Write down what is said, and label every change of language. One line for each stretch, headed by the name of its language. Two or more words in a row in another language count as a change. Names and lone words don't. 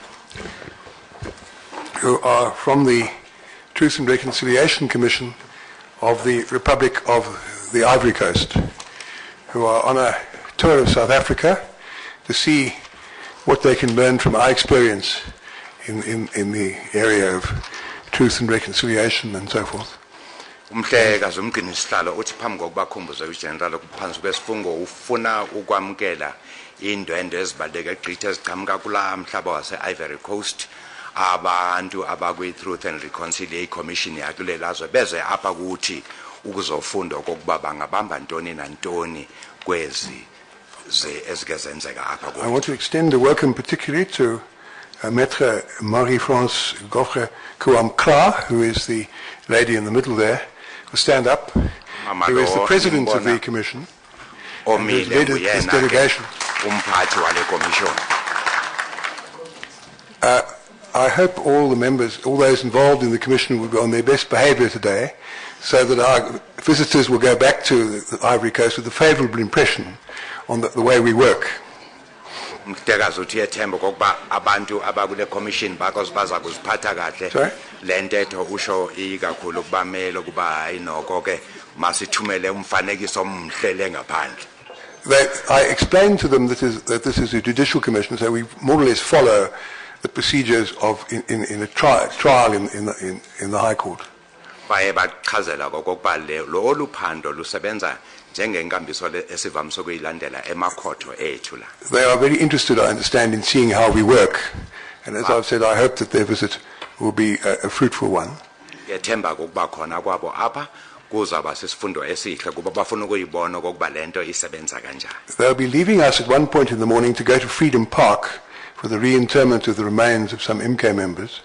English: who are from the Truth and Reconciliation Commission of the Republic of the Ivory Coast, who are on a tour of South Africa to see what they can learn from our experience in the area of truth and reconciliation and so forth.
Xhosa: Umhlekazi umgcini sihlalo uthi phambi kokubakhumbuza uGeneral kuphansi kwesifungo ufuna ukwamkela indwendwe ezibaleka egqitha eziqhamuka kula mhlaba wase Ivory Coast abantu abakwi Truth and Reconciliation Commission yakulelazwe beze apha kuthi ukuzofunda okokuba bangabamba ntoni nantoni kwezi ezike zenzeka apha kuthi.
English: I want to extend a welcome particularly to Maître Marie-France Goffre Kouamkra, who is the lady in the middle there, who stand up, who is the president of the commission, and who led this delegation. I hope all the members, all those involved in the commission will be on their best behaviour today, so that our visitors will go back to the Ivory Coast with a favourable impression on the way we work.
Xhosa: Mhlekazi uthi ethemba kokuba abantu abakule commission baza kuziphatha kahle lentetho usho ikakhulu ukubamela ukuba hayi noko ke masithumele umfanekiso omhlele ngaphandle.
English: I explained to them that this is a judicial commission, so we more or less follow the procedures of in a trial in the High Court.
Xhosa: Baye bachazela kokuba lo oluphando lusebenza.
English: They are very interested, I understand, in seeing how we work. And as I've said, I hope that their visit will be a fruitful one. They'll be leaving us at one point in the morning to go to Freedom Park for the reinterment of the remains of some MK members.